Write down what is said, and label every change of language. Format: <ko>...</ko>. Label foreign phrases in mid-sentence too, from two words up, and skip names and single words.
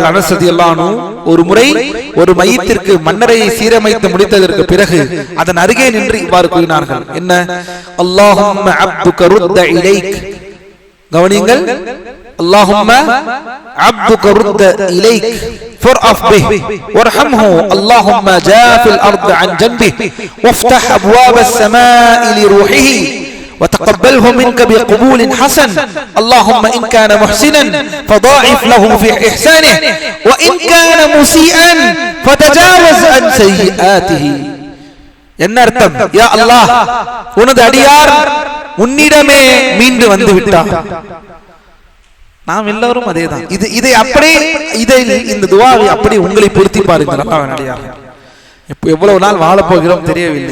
<ta>அனஸ் ரலியல்லாஹு அன்ஹு ஒரு முறை ஒரு மையத்திற்கு மன்னரை சீரமைத்து முடித்ததற்கு பிறகு அதன் அருகே நின்று இவ்வாறு கூறினார்கள்.</ta> <ar>என்ன? اللهم عبدك رد إليك. கவனியுங்கள், اللهم عبدك رد إليك فارفق به وارحمه اللهم جاف الأرض عن جنبيه وافتح أبواب السماء لروحه وتقبله منك بقبول حسن اللهم إن كان محسنا فضاعف له في إحسانه وإن كان مسيئا فتجاوز عن سيئاته.</ar> <ta>என்ன அர்த்தம்? யா அல்லாஹ், உனது அடியார் உன்னிடமே மீண்டு வந்து விட்டார். நாம் எல்லாரும் அதேதான். இதை அப்படியே இந்த துஆவை அப்படி உங்களை பொருத்தி பாருங்கள். அல்லாஹ்வின் அடியார், இப்போ எவ்வளவு நாள் வாழப் போகிறோம் தெரியவில்லை.</ta>